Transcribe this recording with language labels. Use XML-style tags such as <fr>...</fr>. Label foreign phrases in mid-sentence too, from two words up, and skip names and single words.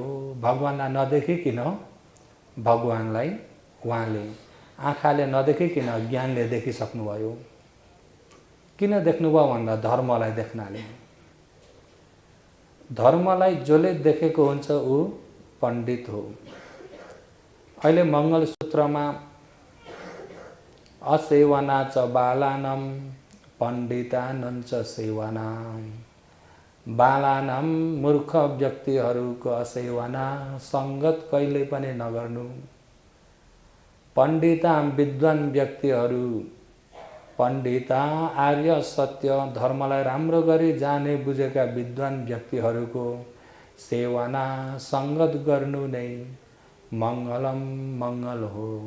<ne>भगवानलाई नदेखिकिन भगवानलाई उहाँले आँखाले नदेखिकिन ज्ञानले देखिसक्नुभयो। किन देख्नुभयो भन्दा धर्मलाई देख्नाले। धर्मलाई जसले देखेको हुन्छ ऊ पण्डित हो। अहिले मंगलसूत्रमा</ne> <sa>असेवना च बालानां पण्डितानां च सेवना।</sa> <ne>बालानां मूर्ख व्यक्तिहरूको असेवना, सङ्गत कहिले पनि नगर्नु। पण्डिता विद्वान व्यक्तिहरू, पण्डिता आर्य सत्य धर्मलाई राम्रो गरी जाने बुझेका विद्वान व्यक्तिहरूको सेवना सङ्गत गर्नु नै मङ्गलम मङ्गल हो।</ne>